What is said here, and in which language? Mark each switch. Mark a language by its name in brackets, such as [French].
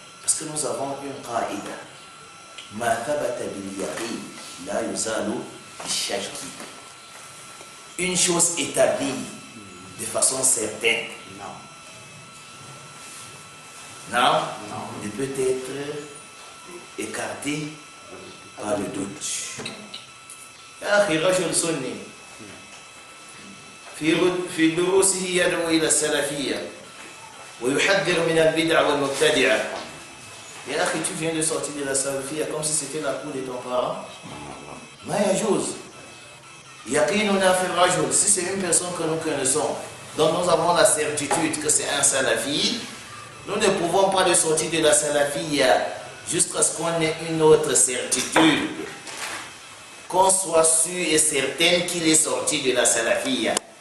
[French] Parce que nous avons une qaïda. [Arabic] Ma thabata bil yaqin la yuzalu bishaki. [French] Une chose établie de façon certaine, non, ne peut être écartée par le doute. [Arabic] أخي رجل سني في دروسه يدعو إلى السلفية ويحذر من البدع والمبتدعة. يا أخي, [French] tu viens de sortir de la salafiyya comme si c'était la cour de ton parent. [Arabic] ما يجوز. يقيننا في الرجل, [French] si c'est une personne que nous connaissons, dont nous avons la certitude que c'est un salafi, nous ne pouvons pas le sortir de la salafiyya jusqu'à ce qu'on ait une autre certitude, qu'on soit sûr et certain qu'il est sorti de la salafiyya.